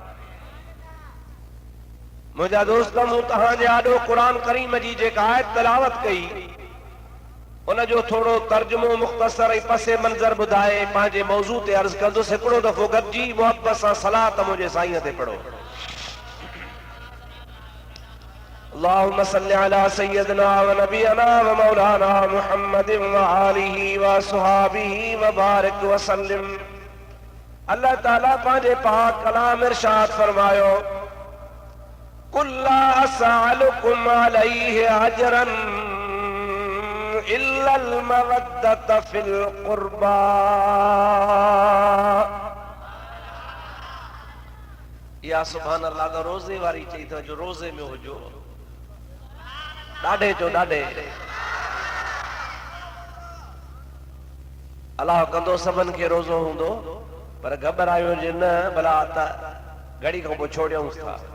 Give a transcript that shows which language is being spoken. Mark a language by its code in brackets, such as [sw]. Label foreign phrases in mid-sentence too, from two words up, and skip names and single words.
[sd] मुंहिंजा दोस्त, मूं तव्हांजे आॾो क़ुरान करीम जी जेका आयत तलावत कई उनजो थोड़ो तर्जुमो मुख़्तसर ऐं पसे मंज़र ॿुधाए पंहिंजे मौज़ू ते अर्ज़ कंदुसि। हिकिड़ो दफ़ो गॾिजी मोहब्बत सां सलात मुंहिंजे साईं ते पढ़ो। [ar] اللهم صل على سيدنا و نبينا و مولانا محمد و آله و أصحابه و بارك و سلم. [sd] अल्लाह ताला पंहिंजे पाक कलाम इरशाद फरमायो, [ar] قل لا أسألكم عليه أجرا إلا المودة في القربى. يا سبحان الله [sd] तो रोज़े वारी चई तो जो रोज़े में हुजो ॾाढे जो ॾाढे अल्लाह कंदो सभिनि खे रोज़ो हूंदो पर घबरायो जे न भला त घड़ी खां पोइ छोड़ियूंसि था।